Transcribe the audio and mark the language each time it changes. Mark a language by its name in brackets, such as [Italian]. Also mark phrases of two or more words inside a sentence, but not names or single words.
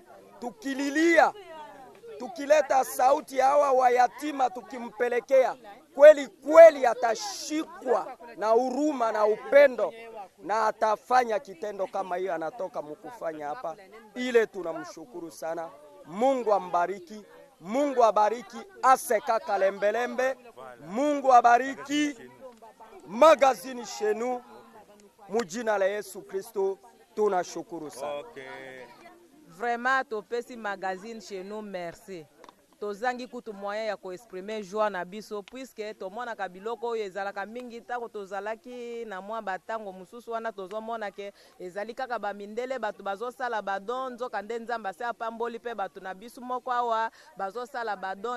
[Swahili] Tukililia, tukileta sauti ya hawa wayatima, tukimpelekea kweli kweli atashikwa na huruma na upendo, na atafanya kitendo kama hiyo anatoka mkufanya hapa. Ile tunamshukuru sana. Mungu ambariki. Mungu abariki Aseka Kalembelembe. Mungu abariki magazini Chenu. Mujina la Yesu Kristo tunashukuru sana. [Lingala] Vraiment topesi magazine Chenu merci. Tozangi kutu moyen ya ko [French] exprimer joie [Lingala] na biso, puisque tomona ka biloko oyo ezalaka mingi tako tozalaki na mwa batango mususu wana tozomona ke ezali kaka bamindele bato bazosala badon, nzoka nde Nzambe ase apamboli pe bato na biso moko awa bazosala badon.